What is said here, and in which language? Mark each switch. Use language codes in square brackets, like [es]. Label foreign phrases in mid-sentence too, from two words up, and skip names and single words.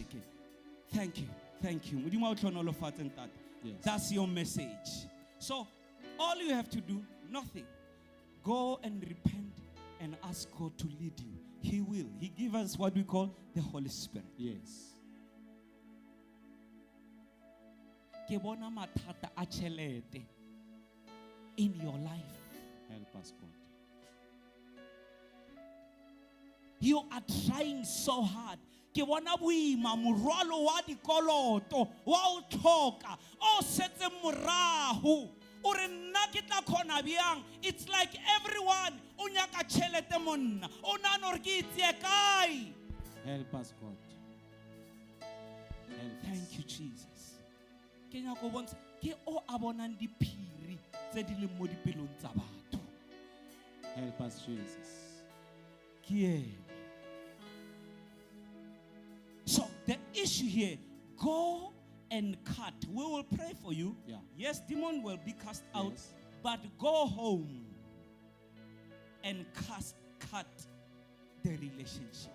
[en] Thank you. Thank you. Yes. That's your message. So, all you have to do, nothing. Go and repent and ask God to lead you. He will. He gives us what we call the Holy Spirit. Yes. [nso] Ke bona mathata a tšhelete [en] in your life. Help us, God. You are trying so hard. [nso] Ke bona boima morwalo wa dikoloto wa o tlhoka o setse morago o re nna ke tla khona byang. [en] It's like everyone [nso] o nyaka tšhelete monna o nana re ke itse kae. [en] Help us, God. Help Thank us. you, Jesus. [nso] Ke nyaka bontsha ke o a bonang diphiri tse di leng mo dipelong tsa batho. [en] Help us, Jesus. [nso] Ke yena. [en] So the issue here, go and cut. We will pray for you. Yeah. Yes, demon will be cast out, Yes. but go home. and cut the relationship